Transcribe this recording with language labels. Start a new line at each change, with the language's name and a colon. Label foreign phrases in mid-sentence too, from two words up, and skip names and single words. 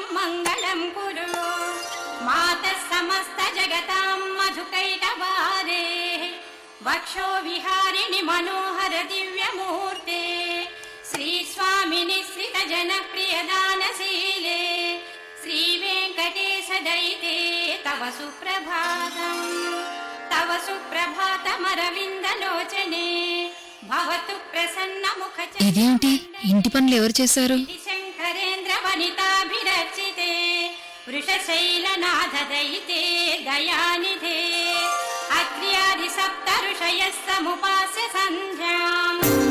Sanskrit: मङ्गलं कुरु मातः समस्त जगतां मधुकैटभारे वक्षो विहारिणि मनोहर दिव्यमूर्ते श्रीस्वामिनि श्रितजनप्रियदानशीले श्रीवेङ्कटेश दयिते तव सुप्रभातमरविन्दलोचने भवतु प्रसन्नमुखच
Telugu: ఇదేంటి ఇంటి పనులు ఎవరు చేశారు?
Sanskrit: शङ्करेन्द्र वनिताभिरचिते वृषशैलनाथ दयिते दयानिधे अत्र्यादि सप्त ऋषयः समुपास्य सन्ध्याम्